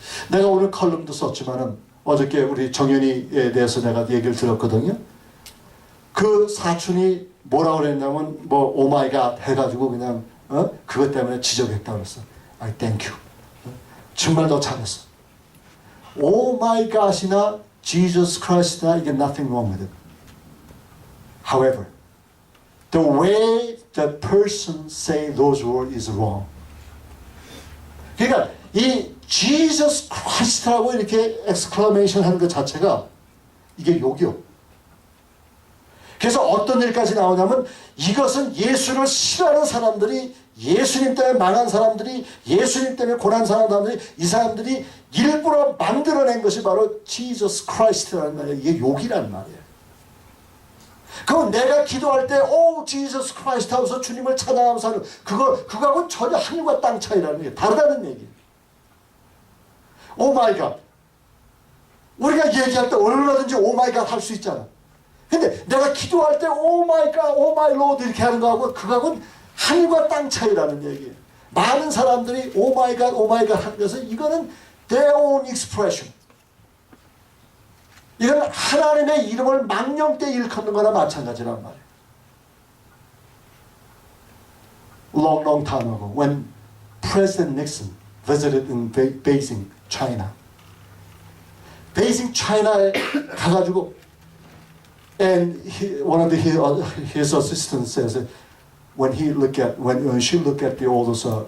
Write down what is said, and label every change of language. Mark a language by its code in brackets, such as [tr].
[ko] 내가 오늘 컬럼도 썼지만은 어저께 우리 정연이에 대해서 내가 얘기를 들었거든요. 그 사촌이 뭐라고 그랬냐면 뭐 오마이갓 해가지고 그냥 그것 때문에 지적했다고 그랬어. [en] I thank you. [ko] 정말 너 잘했어. 오마이갓이나 Jesus Christ나 이게 [en] nothing wrong with it. However, the way the person say those words is wrong. [ko] 그러니까 이 Jesus Christ라고 이렇게 exclamation 하는 것 자체가 이게 욕이요. 그래서 어떤 일까지 나오냐면 이것은 예수를 싫어하는 사람들이 예수님 때문에 망한 사람들이 예수님 때문에 고난 사람들이 이 사람들이 일부러 만들어낸 것이 바로 Jesus Christ라는 말이에요. 이게 욕이란 말이에요. 그럼 내가 기도할 때 오 Jesus Christ 하면서 주님을 찬양하면서 하는 그거하고는 전혀 하늘과 땅 차이라는 게 다르다는 얘기예요. 오 마이 갓. 우리가 얘기할 때 얼마든지 오 마이 갓 할 수 있잖아. 근데 내가 기도할 때 오 마이 갓, 오 마이 로드 이렇게 하는 거하고 그거하고는 하늘과 땅 차이라는 얘기예요. 많은 사람들이 오 마이 갓, 오 마이 갓 하는 것은 이거는 [en] their own expression. [ko] 이건 하나님의 이름을 망령되이 일컫는 거나 마찬가지란 말이에요. [en] Long time ago, when President Nixon visited in Beijing, China. Beijing, China에 [ko] 가가지고 [en] and one of his assistants says when she looked at all those